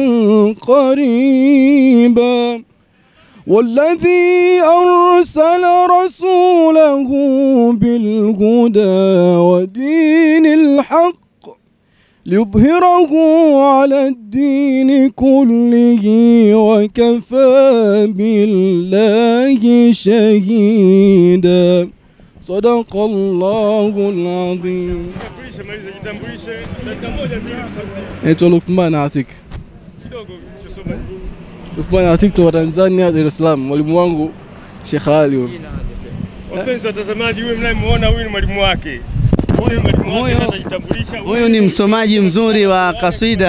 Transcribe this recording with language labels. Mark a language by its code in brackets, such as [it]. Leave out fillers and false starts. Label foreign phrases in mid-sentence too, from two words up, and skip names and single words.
[ar] قريبا والذي أرسل رسوله بالهدى ودين الحق ليظهره على الدين كله وكفى بالله شهيدا صدق الله العظيم. [sw] Naitwa Lukman Atik. Lukman Atik kutoka Tanzania, Dar es Salaam. Mwalimu wangu Sheikh Ali. Wapenzi watazamaji, huyu mnayemuona huyu ni mwalimu wake. Huyu ni msomaji mzuri wa kaswida.